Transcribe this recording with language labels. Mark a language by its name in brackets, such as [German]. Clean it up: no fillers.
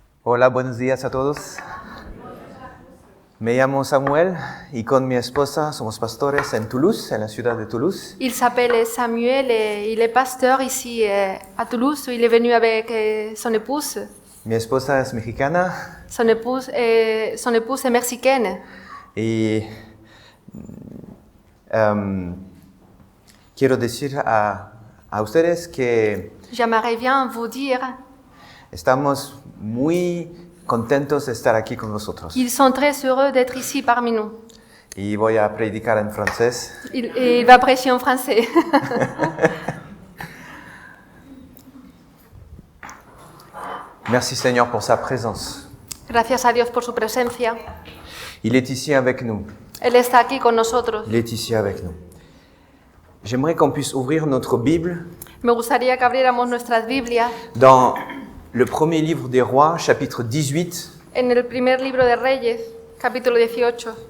[Spanish] Hola, buenos días a todos. Me llamo Samuel y con mi esposa somos pastores en Toulouse, en la ciudad de Toulouse. [French] Il s'appelle Samuel et il est pasteur ici à Toulouse. Il est venu avec son épouse. [Spanish] Mi esposa es mexicana [French] Son épouse est mexicaine. [Spanish] y quiero decir a ustedes que [French] J'aimerais bien vous dire [Spanish] estamos muy contentos de estar aquí con vosotros. [French] qu'ils sont très heureux d'être ici parmi nous. [Spanish] Y voy a predicar en francés. [French] Il va prêcher en français. Merci Seigneur pour sa présence. [Spanish] Gracias a Dios por su presencia. [French] Il est ici avec nous. [Spanish] Él está aquí con nosotros. [French] Il est ici avec nous. J'aimerais qu'on puisse ouvrir notre Bible [Spanish] Me gustaría que abriéramos nuestras Biblias [French] dans le premier livre des Rois, chapitre 18, [Spanish] en el primer libro de Reyes, capítulo 18,